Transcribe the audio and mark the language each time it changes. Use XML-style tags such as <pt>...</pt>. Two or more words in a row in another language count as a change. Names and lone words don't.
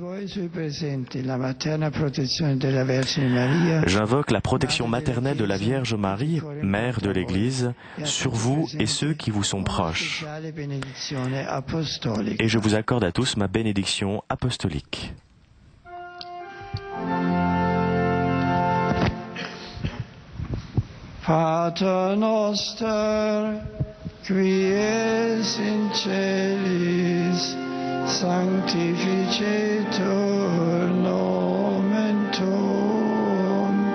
<fr>J'invoque la protection maternelle de la Vierge Marie, Mère de l'Église, sur vous et ceux qui vous sont proches. Et je vous accorde à tous ma bénédiction apostolique.</fr> <la>Pater noster, qui es in celis, sanctificetur nomen tuum,</la>